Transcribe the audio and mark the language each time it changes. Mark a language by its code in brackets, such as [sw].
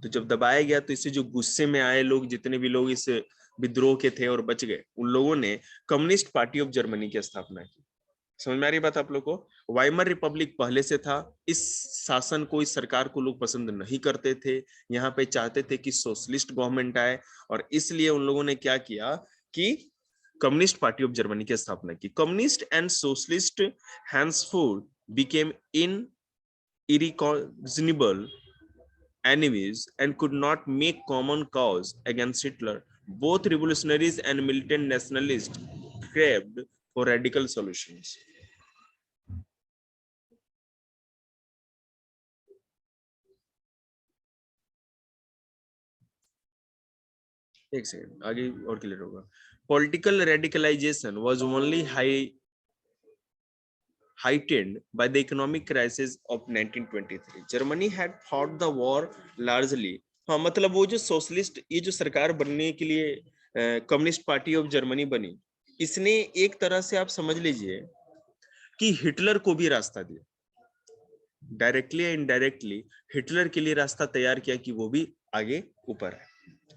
[hi] तो जब दबाया गया तो इससे जो गुस्से में आए लोग, जितने भी लोग इस विद्रोह के थे और बच गए, उन लोगों ने कम्युनिस्ट पार्टी ऑफ जर्मनी की स्थापना की। समझ में आ रही बात आप लोग को? वाइमर रिपब्लिक पहले से था, इस शासन को, इस सरकार को लोग पसंद नहीं करते थे, यहाँ पे चाहते थे कि सोशलिस्ट गवर्नमेंट आए, और इसलिए उन लोगों ने क्या किया कि कम्युनिस्ट पार्टी ऑफ जर्मनी की स्थापना की। [en] Communist and socialist henceforth became irreconcilable enemies and could not make common cause against Hitler. Both revolutionaries and militant nationalists craved for radical solutions. [hi] एक सेकंड, आगे और क्लियर होगा। [en] Political radicalization was only heightened by the economic crisis of 1923. Germany had fought the war largely, [hi] हाँ मतलब वो जो socialist, ये जो सरकार बनने के लिए कम्युनिस्ट पार्टी ऑफ जर्मनी बनी, इसने एक तरह से आप समझ लीजिए कि हिटलर को भी रास्ता दिया, डायरेक्टली या इनडायरेक्टली हिटलर के लिए रास्ता तैयार किया कि वो भी आगे ऊपर है।